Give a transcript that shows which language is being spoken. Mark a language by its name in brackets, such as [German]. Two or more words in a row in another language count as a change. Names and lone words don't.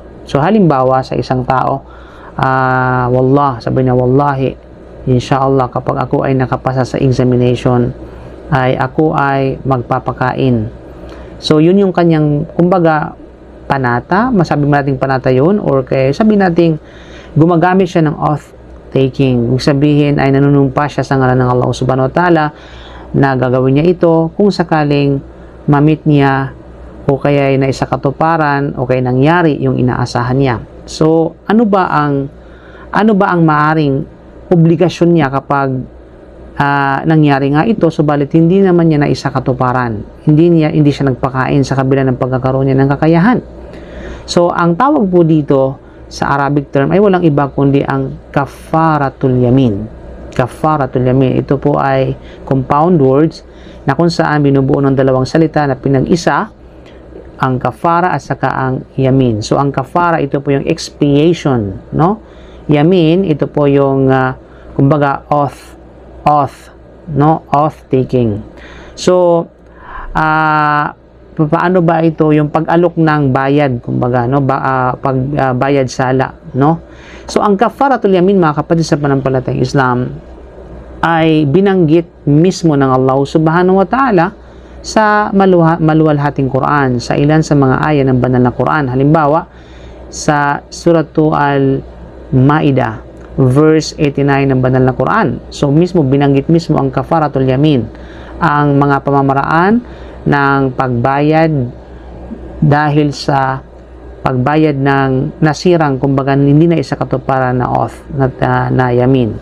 [Filipino] So halimbawa sa isang tao, sabi niya, [Arabic] والله إن شاء الله [Filipino] kapag ako ay nakapasa sa examination ay ako ay magpapakain. So yun yung kanyang kumbaga panata, masabi mo natin panata yun, or kaya sabi natin gumagamit siya ng [English] oath taking. [Filipino] Ibig sabihin ay nanunumpa siya sa ngalan ng Allah [Arabic] سبحانه وتعالى [Filipino] na gagawin niya ito kung sakaling mamit niya o kaya ay naisakatuparan o kaya nangyari yung inaasahan niya. So ano ba ang maaring obligasyon niya kapag nangyari nga ito, subalit hindi naman niya naisakatuparan, hindi siya nagpakain sa kabila ng pagkakaroon niya ng kakayahan. So ang tawag po dito sa [English] Arabic term [Filipino] ay walang iba kundi ang [Arabic] كفارة اليمين. كفارة اليمين, [Filipino] ito po ay [English] compound words [Filipino] na kung saan binubuo ng dalawang salita na pinag-isa, ang kafara at saka ang yamin. So ang kafara, ito po yung expiation, no? Yamin, ito po yung kumbaga [English] oath taking. [Filipino] So paano ba ito yung pag-alok ng bayad, kumbaga, no? Pagbayad sala, no? So ang kafaratul yamin mga kapatid sa pananampalatayang Islam ay binanggit mismo ng Allah [Arabic] سبحانه وتعالى [Filipino] sa maluwalhating Quran, sa ilan sa mga aya ng banal na Quran. Halimbawa sa suratu Al-Ma'idah verse 89 ng banal na Quran. So mismo binanggit mismo ang [Arabic] كفارة اليمين, [Filipino] ang mga pamamaraan ng pagbayad dahil sa pagbayad ng nasirang, kumbaga hindi na isakatuparan na oath na yamin.